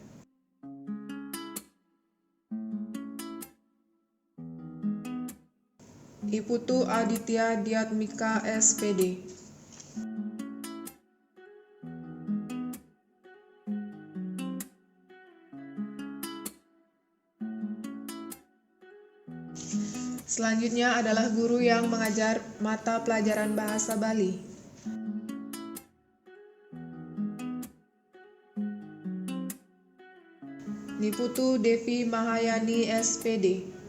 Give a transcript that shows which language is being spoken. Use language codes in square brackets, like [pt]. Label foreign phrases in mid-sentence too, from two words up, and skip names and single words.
[id] Iputu Aditya Diatmika SPD. Selanjutnya adalah guru yang mengajar mata pelajaran bahasa Bali. Niputu Devi Mahayani SPD.